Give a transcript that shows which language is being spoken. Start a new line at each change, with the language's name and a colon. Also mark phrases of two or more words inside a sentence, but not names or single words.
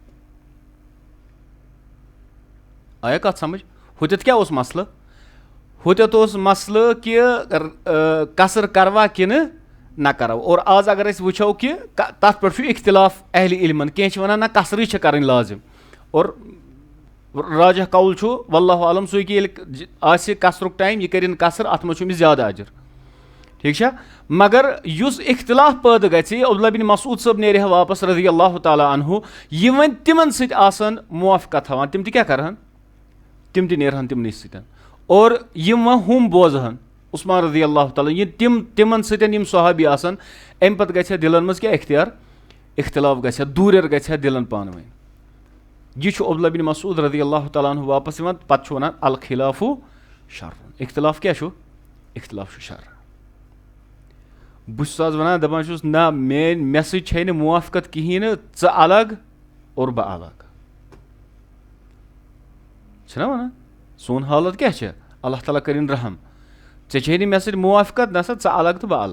Kashmiri: آیا کتھ سمجھ ہُتٮ۪تھ کیٛاہ اوس مسلہٕ ہُتٮ۪تھ اوس مسلہٕ کہِ قصر کروا کِنہٕ نہ کرو اور آز اگر أسۍ وٕچھو کہِ تتھ پٮ۪ٹھ چھُ اختلاف اہلِ علمن کینٛہہ چھِ ونان نہ قصرٕے چھِ کرٕنۍ لازم اور راجح قول چھُ
Arabic: واللہ عالم
Kashmiri: سُے کہِ ییٚلہِ آسہِ قصرُک ٹایم یہِ کٔرِنۍ قصر اتھ منٛز چھُ أمِس زیادٕ اجر ٹھیٖک چھا مگر یُس اختلاف پٲدٕ گژھِ عبداللہ بن مسعوٗد صٲب نیرِ ہا واپس
Arabic: رضی اللہ تعالیٰ عنہ
Kashmiri: یہِ وۄنۍ تِمن سۭتۍ آسن موافقت تھاوان تِم تہِ کیٛاہ کرہن تم تہِ نیرہن تمنٕے سۭتۍ اور یم وۄنۍ ہُم بوزہن عثمان
Arabic: رضی اللہ تعالیٰ
Kashmiri: یہ تمن سۭتۍ یم صحابی آسن امہِ پتہٕ گژھِ ہا دلن منٛز کیٛاہ اختلاف گژھِ ہا دوٗریر گژھِ ہا دلن پانہٕ ؤنۍ. یہ چھُ عبداللہ بن مسعود
Arabic: رضی اللہ تعالیٰ عنہ
Kashmiri: واپس یِوان پتہٕ چھُ ونان
Arabic: الخلاف شر
Kashmiri: اختلاف کیٛاہ چھُ اختلاف چھُ شر. بہٕ چھُس آز ونان دپان چھُس نہ مےٚ سۭتۍ چھے نہٕ موافقت کِہیٖنۍ نہٕ ژٕ الگ اور بہٕ الگ چھُنہ ونان سون حالت کیٛاہ چھِ اللہ تعالیٰ کٔرِنۍ رحم ژےٚ چھے نہٕ مےٚ سۭتۍ موافقت نسا ژٕ الگ تہٕ بہٕ الگ.